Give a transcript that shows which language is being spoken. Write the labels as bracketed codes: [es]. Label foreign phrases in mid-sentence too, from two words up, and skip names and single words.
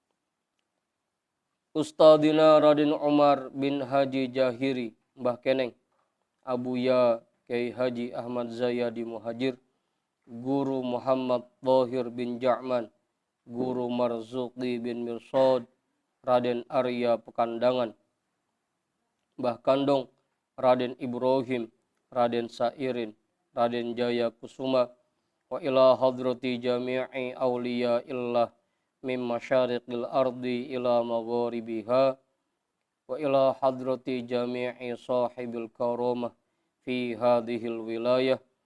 [ar] Ustadina Raden Umar bin Haji Jahiri Mbah Keneng Abuya Kiai Haji Ahmad Zayadi Muhajir Guru Muhammad Thohir bin Ja'man Guru Marzuki bin Mirsad Raden Arya Pekandangan Mbah Kandong Raden Ibrahim Raden Sairin Raden Jaya Kusuma وإلى حضرة جميع أولياء الله من مشارق الأرض إلى مغاربها وإلى حضرة جميع صاحب الكرامة في هذه الولاية